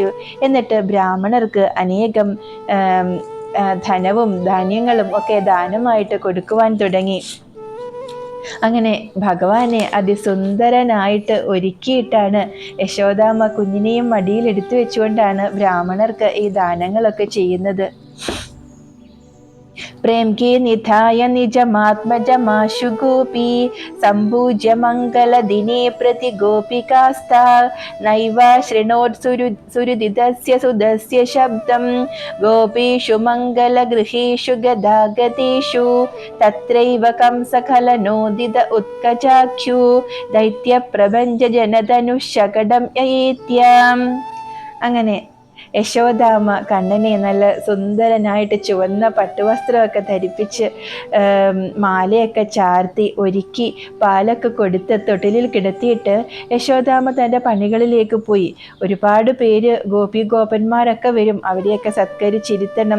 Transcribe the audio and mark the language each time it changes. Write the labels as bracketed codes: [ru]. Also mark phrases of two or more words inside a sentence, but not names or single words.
[ml] എന്നിട്ട് ബ്രാഹ്മണർക്ക് അനേകം ധനവും ധാന്യങ്ങളും ഒക്കെ ദാനമായിട്ട് കൊടുക്കുവാൻ തുടങ്ങി. അങ്ങനെ ഭഗവാനെ അതിസുന്ദരനായിട്ട് ഒരുക്കിയിട്ടാണ് യശോദാമ്മ കുഞ്ഞിനെയും മടിയിൽ എടുത്തു വെച്ചുകൊണ്ടാണ് ബ്രാഹ്മണർക്ക് ഈ ദാനങ്ങളൊക്കെ ചെയ്യുന്നത്. [sa] प्रेम के निधाय निजमात्मजमाशु गोपी सम्पूज्य मङ्गलदिने प्रति गोपिकास्ता नैवा शृणोत्सुरुदितस्य सुदस्य शब्दं गोपीषु मङ्गलगृहेषु गदागतेषु तत्रैव कंसखलनोदित उत्कचाख्यु दैत्यप्रभञ्जनतनुशकटं ययेत्याम्. [ml] അങ്ങനെ യശോദാമ്മ കണ്ണനെ നല്ല സുന്ദരനായിട്ട് ചുവന്ന പട്ടുവസ്ത്രമൊക്കെ ധരിപ്പിച്ച് മാലയൊക്കെ ചാർത്തി ഒരുക്കി പാലൊക്കെ കൊടുത്ത് തൊട്ടിലിൽ കിടത്തിയിട്ട് യശോദാമ്മ തൻ്റെ പണികളിലേക്ക് പോയി. ഒരുപാട് പേര് ഗോപന്മാരൊക്കെ വരും, അവരെയൊക്കെ സത്കരിച്ചിരുത്തണം.